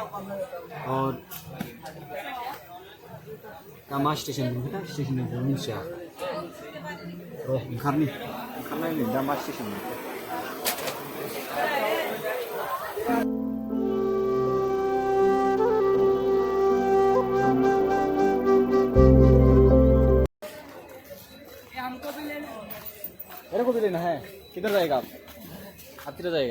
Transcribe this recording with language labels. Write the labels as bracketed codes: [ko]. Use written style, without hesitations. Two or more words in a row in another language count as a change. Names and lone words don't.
[brx] दा मा स्टेशन मोनखोना स्टेशनखौ मिथिया र' ओंखारनायनि दा मा स्टेशन मोनखो [hi] मेरे को भी लेना है। किधर जाएगा आप? किधर जाएगा?